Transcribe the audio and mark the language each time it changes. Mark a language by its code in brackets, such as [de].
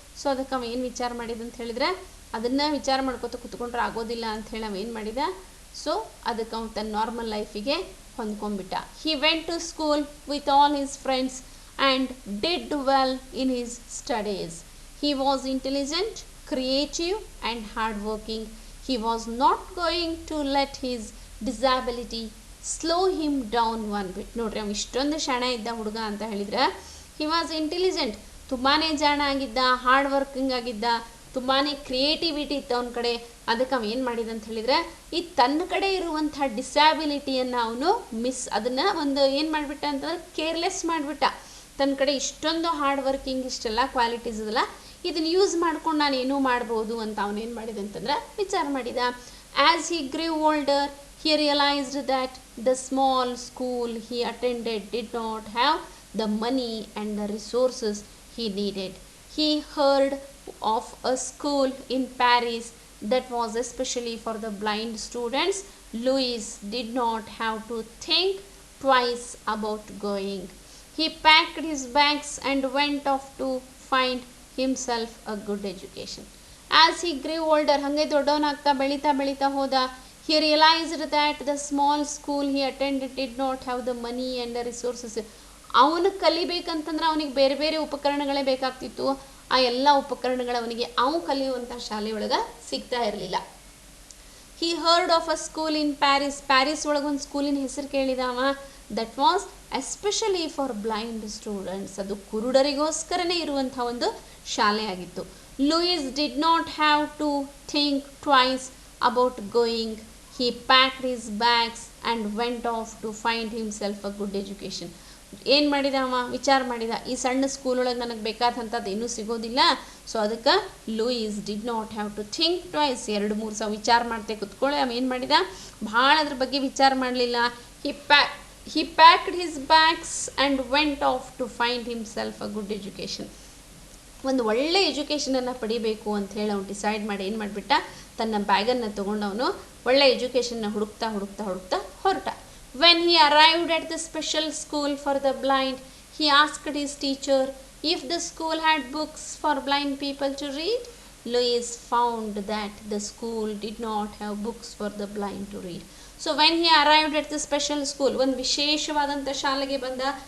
[kn] So ಅದಕ್ಕೆ ಅವ ಏನು ವಿಚಾರ ಮಾಡಿದ ಅಂತ ಹೇಳಿದ್ರೆ, ಅದನ್ನು ವಿಚಾರ ಮಾಡ್ಕೊತ ಕುತ್ಕೊಂಡ್ರೆ ಆಗೋದಿಲ್ಲ ಅಂತ ಹೇಳಿ ಅವ ಏನು ಮಾಡಿದ, ಸೊ ಅದಕ್ಕೆ ಅವನು ತನ್ನ normal ಲೈಫಿಗೆ ಹೊಂದ್ಕೊಂಡ್ಬಿಟ್ಟ. [en] He went to school with all his friends and did well in his studies. He was intelligent, creative and hardworking. He was not going to let his disability slow him down one bit. [kn] ನೋಡ್ರಿ, ಅವ್ನು ಇಷ್ಟೊಂದು ಶಾಣ ಇದ್ದ ಹುಡುಗ ಅಂತ ಹೇಳಿದ್ರೆ, [en] he was intelligent, [kn] ತುಂಬಾ ಜಾಣ ಆಗಿದ್ದ, ಹಾರ್ಡ್ ವರ್ಕಿಂಗ್ ಆಗಿದ್ದ, ತುಂಬಾ ಕ್ರಿಯೇಟಿವಿಟಿ ಇತ್ತು ಅವನ ಕಡೆ. ಅದಕ್ಕೆ ಅವ ಏನು ಮಾಡಿದ ಅಂತ ಹೇಳಿದ್ರೆ, ಈ ತನ್ನ ಕಡೆ ಇರುವಂಥ ಡಿಸ್ಯಾಬಿಲಿಟಿಯನ್ನು ಅವನು ಅದನ್ನು ಒಂದು ಏನು ಮಾಡಿಬಿಟ್ಟ ಅಂತಂದ್ರೆ ಕೇರ್ಲೆಸ್ ಮಾಡಿಬಿಟ್ಟ. ತನ್ನ ಕಡೆ ಇಷ್ಟೊಂದು ಹಾರ್ಡ್ ವರ್ಕಿಂಗ್, ಇಷ್ಟೆಲ್ಲ ಕ್ವಾಲಿಟೀಸ್ ಇದಲ್ಲ, ಇದನ್ನು ಯೂಸ್ ಮಾಡ್ಕೊಂಡು ನಾನು ಏನೂ ಮಾಡ್ಬೋದು ಅಂತ ಅವನೇನು ಮಾಡಿದೆ ಅಂತಂದ್ರೆ ವಿಚಾರ ಮಾಡಿದ. [en] As he grew older, he realized that the small school he attended did not have the money and the resources he needed. He heard of a school in Paris that was especially for the blind students. Louis did not have to think twice about going. He packed his bags and went off to find himself a good education. As he grew older, [kn] ಹಂಗೆ ದೊಡ್ಡವನಾಗ್ತಾ ಬೆಳೀತಾ ಹೋದ, [en] he realized that the small school he attended did not have the money and the resources. [kn] ಅವನು ಕಲಿಬೇಕಂತಂದ್ರೆ ಅವನಿಗೆ ಬೇರೆ ಬೇರೆ ಉಪಕರಣಗಳೇ ಬೇಕಾಗ್ತಿತ್ತು. ಆ ಎಲ್ಲ ಉಪಕರಣಗಳು ಅವನಿಗೆ ಕಲಿಯುವಂಥ ಶಾಲೆಯೊಳಗೆ ಸಿಗ್ತಾ ಇರಲಿಲ್ಲ. [en] he heard of a school in Paris. [kn] Paris ಒಳಗೆ ಒಂದು ಸ್ಕೂಲಿನ ಹೆಸರು ಕೇಳಿದವ. [en] That was especially for blind students. [kn] ಅದು ಕುರುಡರಿಗೋಸ್ಕರನೇ ಇರುವಂಥ ಒಂದು ಶಾಲೆಯಾಗಿತ್ತು. [en] Louis did not have to think twice about going. He packed his bags and went off to find himself a good education. [kn] ಏನು ಮಾಡಿದ ಅವ? ವಿಚಾರ ಮಾಡಿದ, ಈ ಸಣ್ಣ ಸ್ಕೂಲ್ ಒಳಗೆ ನನಗೆ ಬೇಕಾದಂಥದ್ದು ಏನೂ ಸಿಗೋದಿಲ್ಲ. [en] So ಅದಕ್ಕೆ Louis did not have to think twice. [kn] 2-3 ಸಲ ವಿಚಾರ ಮಾಡ್ತೆ ಕುತ್ಕೊಳ್ಳಿ. ಅವ ಏನು ಮಾಡಿದ? ಭಾಳ ಅದ್ರ ಬಗ್ಗೆ ವಿಚಾರ ಮಾಡಲಿಲ್ಲ. [en] he packed his bags and went off to find himself a good education. [kn] ಒಂದು ಒಳ್ಳೆ ಎಜುಕೇಷನನ್ನು ಪಡಿಬೇಕು ಅಂತ ಹೇಳಿ ಅವ್ನು ಡಿಸೈಡ್ ಮಾಡಿ ಏನು ಮಾಡಿಬಿಟ್ಟ? ತನ್ನ ಬ್ಯಾಗನ್ನು ತೊಗೊಂಡು ಅವನು ಒಳ್ಳೆ ಎಜುಕೇಷನ್ನ ಹುಡುಕ್ತಾ ಹೊರಟ. [en] When he arrived at the special school for the blind, he asked his teacher if the school had books for blind people to read. Louis found that the school did not have books for the blind to read. So when he arrived at the special school, [kn] ಒಂದು ವಿಶೇಷವಾದಂಥ ಶಾಲೆಗೆ ಬಂದ.